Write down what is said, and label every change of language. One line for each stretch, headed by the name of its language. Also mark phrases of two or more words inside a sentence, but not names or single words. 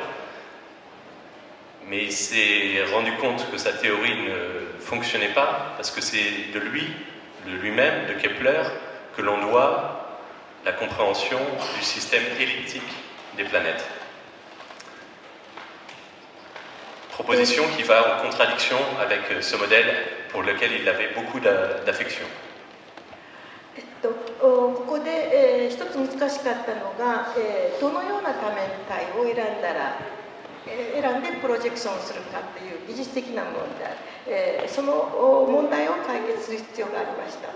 French: Mais il s'est rendu compte que sa théorie ne fonctionnait pas, parce que c'est de lui-même, de Kepler, que l'on doit la compréhension du système elliptique des planètes. Proposition qui va en contradiction avec ce modèle pour lequel il avait beaucoup d'affection.
Japanese: ここで、一つ難しかったのが、どのような多面体を選んでプロジェクションするかという技術的な問題、その問題を解決する必要がありました。